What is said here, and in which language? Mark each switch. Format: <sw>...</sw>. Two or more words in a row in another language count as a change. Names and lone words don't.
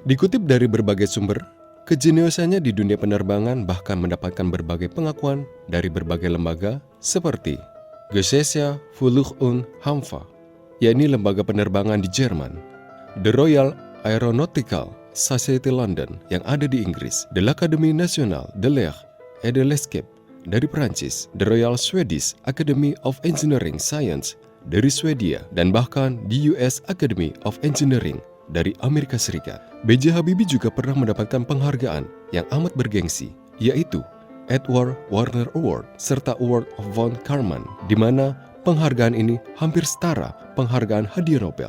<id>Dikutip dari berbagai sumber, kejeniusannya di dunia penerbangan bahkan mendapatkan berbagai pengakuan dari berbagai lembaga seperti Gesellschaft für Luft- und Raumfahrt, yakni lembaga penerbangan di Jerman, The Royal Aeronautical Society London yang ada di Inggris, The L'Académie Nationale de l'Air et de l'Escape dari Prancis, The Royal Swedish Academy of Engineering Science dari Swedia, dan bahkan di US Academy of Engineering dari Amerika Serikat. B.J. Habibie juga pernah mendapatkan penghargaan yang amat bergengsi, yaitu Edward Warner Award serta Award of von Karman, di mana penghargaan ini hampir setara penghargaan hadiah Nobel.</id>